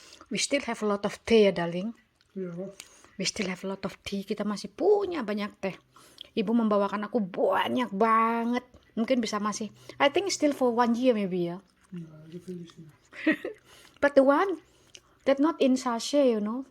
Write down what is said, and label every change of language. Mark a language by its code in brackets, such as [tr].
[en] We still have a lot of tea ya darling. [de] Ja. [en] We still have a lot of tea. [id] Kita masih punya banyak teh. Ibu membawakan aku banyak banget. Mungkin bisa masih. [en] I think still for 1 year maybe ya. [de] Ja, so viel nicht mehr. [en] But the one that not in sachet, you know.